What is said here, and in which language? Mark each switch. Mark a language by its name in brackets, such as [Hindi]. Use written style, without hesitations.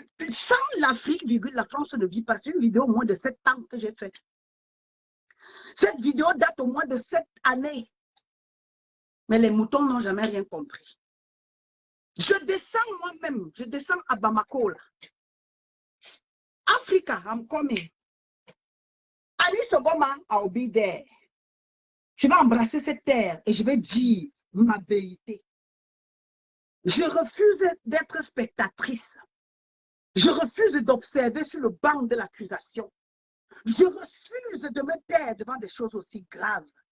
[French] Sans l'Afrique, la France ne vit pas. C'est une vidéo au moins de 7 ans que j'ai faite. Cette vidéo date au moins de 7 années. Mais les moutons n'ont jamais rien compris. Je descends moi-même, je descends à Bamako. [English] Là. Africa, I'm coming. Alice Obama, I'll be there. [French] Je vais embrasser cette terre et je vais dire ma vérité. Je refuse d'être spectatrice. Je refuse d'observer sur le banc de l'accusation. Je refuse de me taire devant des choses aussi graves.